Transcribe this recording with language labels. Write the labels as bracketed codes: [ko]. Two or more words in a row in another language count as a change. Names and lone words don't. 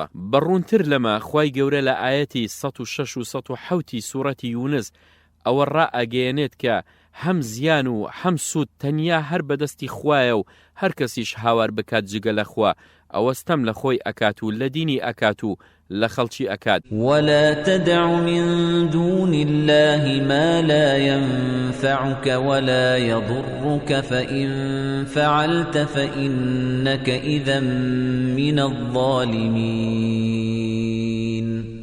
[ckb] بەڕوونتر لەمە خوای گەورە لە ئاەتی 106 و 107 سوورەتی یونس ئەوە ڕائەگەیەنێت کە هەم زیان و هەم سوود تەنیا هەر بەدەستی خوایە و هەر کەسیش هاوار بکات جگە لە خوا ئەوەستەم لە خۆی ئەکات و لە دینی ئەکات و لە خەڵکی ئەکات. [ar] ولا تدع من دون الله ما لا ينفعك ولا يضرك فإن فعلت فإنك إذا من الظالمين.